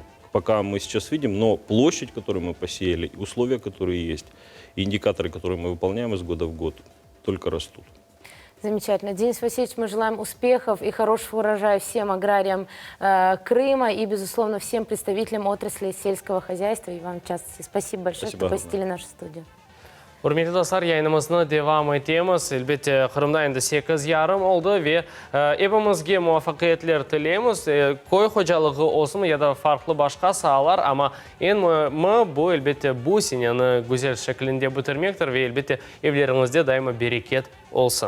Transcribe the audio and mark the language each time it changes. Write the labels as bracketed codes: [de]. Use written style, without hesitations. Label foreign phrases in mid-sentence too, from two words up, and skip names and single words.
[ru] Пока мы сейчас видим, но площадь, которую мы посеяли, условия, которые есть, и индикаторы, которые мы выполняем из года в год, только растут. Замечательно. Денис Васильевич, мы желаем успехов и хорошего урожая всем аграриям Крыма и, безусловно, всем представителям отрасли сельского хозяйства и вам в частности. Спасибо большое, что посетили нашу студию. [crh] Урмейлі достар, yayınımызны devam etemiz. Elbette Kırım'da endi 8:30 oldu ve hepimizge muvaffakiyetler tileymiz. Koy hocalığı olsun ya da farklı başka sahalar ama en mühimi bu elbette bu seneni güzel şeklinde bitirmektir ve elbette evlerinizde daima bereket olsun.